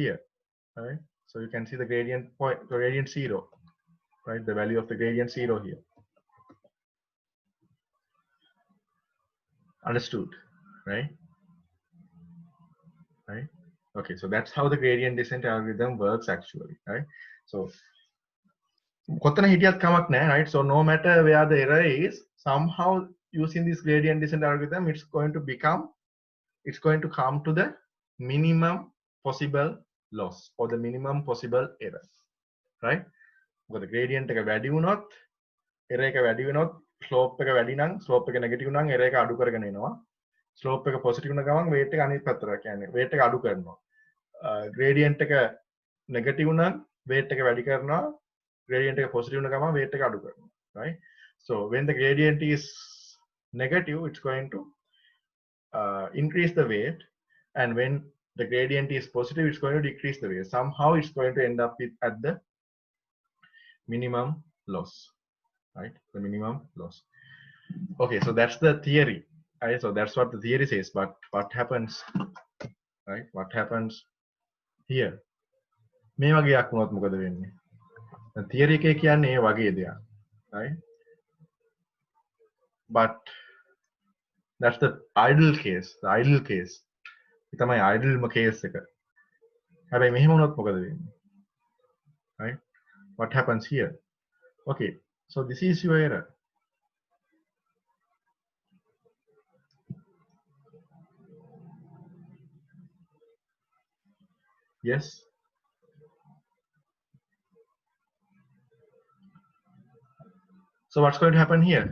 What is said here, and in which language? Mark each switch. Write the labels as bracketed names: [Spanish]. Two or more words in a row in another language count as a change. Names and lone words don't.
[English] So you can see the gradient point, gradient 0, right? The value of the gradient 0 here. Understood, right? Right? Okay, so that's how the gradient descent algorithm works actually, right? [Sinhala] So කොතන හිටියත් කමක් නැහැ, [English] right? So no matter where the error is, somehow using this gradient descent algorithm, it's going to come to the minimum possible loss or the minimum possible error, right? [Sinhala] මොකද gradient එක වැඩි වුණොත් error එක වැඩි වෙනොත් slope එක වැඩි නම් slope එක negative නම් error එක අඩු කරගෙන එනවා. slope එක positive වුණ ගමන් weight එක අනිත් පැත්තට කියන්නේ weight එක අඩු කරනවා. gradient එක negative නම් weight එක වැඩි කරනවා. gradient එක positive වුණ ගමන් weight එක අඩු කරනවා, [English] right? So when the gradient is negative, it's going to increase the weight, and when the gradient is positive, it's going to decrease the weight. Somehow it's going to end up at the minimum loss, right? The minimum loss. Okay, so that's the theory, right? So that's what the theory says, but what happens, right? What happens here? [Sinhala] මේ වගේක් වුණොත් මොකද වෙන්නේ? theory එකේ කියන්නේ ඒ වගේ දෙයක්, [English] right? But that's the ideal case. The ideal case. [Sinhala] ඒ තමයි [English] ideal case [Sinhala] එක. හැබැයි මෙහෙම වුණොත් මොකද වෙන්නේ? [English] Right? What happens here? Okay, so this is your error. Yes. So what's going to happen here?